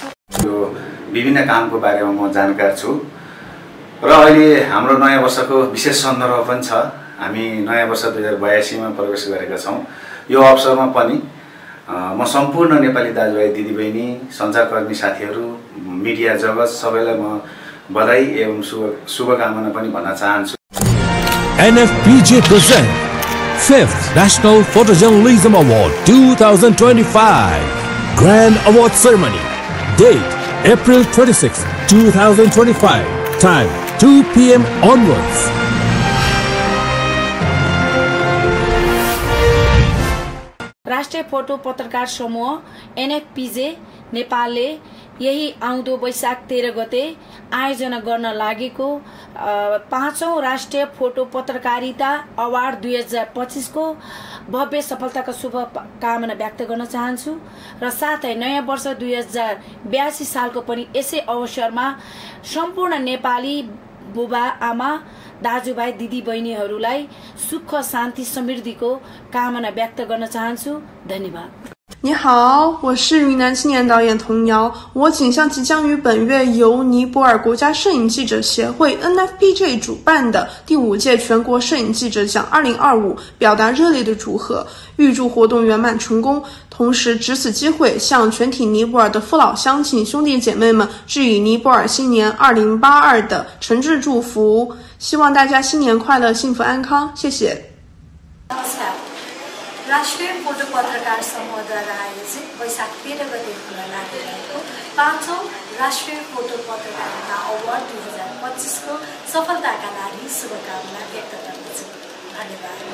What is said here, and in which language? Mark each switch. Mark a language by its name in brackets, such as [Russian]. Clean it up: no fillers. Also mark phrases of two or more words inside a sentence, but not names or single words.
[Nepali] यो विभिन्न कामको बारेमा म जानकार छु र अहिले हाम्रो नयाँ वर्षको विशेष सन्दर्भ पनि छ। हामी नयाँ वर्ष 2082 मा प्रवेश गरेका छौँ। यो अवसरमा पनि म सम्पूर्ण नेपाली दाजुभाइ, दिदीबहिनी, सञ्चारकर्मी साथीहरू, मिडिया जगत सबैलाई म बधाई एवं शुभकामना पनि भन्न चाहन्छु। [English] NFPJ present 5th National Photojournalism Award 2025 Grand Award Ceremony. Date April 26, 2025. Time 2 p.m. onwards. [Nepali] राष्ट्रिय फोटो पत्रकार समूह NFPJ नेपालले यही आउँदो वैशाख 13 गते आयोजना गर्न लागेको 5औं राष्ट्रिय फोटो पत्रकारिता अवार्ड 2025 को भव्य सफलताको शुभकामना व्यक्त गर्न चाहन्छु र साथै नयाँ वर्ष 2082 सालको पनि यसै अवसरमा सम्पूर्ण नेपाली बुबा, आमा, दाजुभाइ, दिदीबहिनीहरूलाई सुख, शान्ति, समृद्धिको कामना व्यक्त गर्न चाहन्छु। धन्यवाद। [Chinese] 你好，我是云南青年导演童瑶。我仅向即将于本月由尼泊尔国家摄影记者协会 NFPJ 主办的第5届全国摄影记者奖2025表达热烈的祝贺，预祝活动圆满成功。同时，值此机会向全体尼泊尔的父老乡亲、兄弟姐妹们致以尼泊尔新年2082的诚挚祝福，希望大家新年快乐、幸福安康。谢谢。 [Nepali] राष्ट्रिय फोटो पत्रकार समूहद्वारा आयोजित वैशाख 13 गते हुन लागेको 5औं राष्ट्रिय फोटो पत्रकारिता अवार्ड 2025 को सफलताका लागि शुभकामना व्यक्त गर्दछु। धन्यवाद।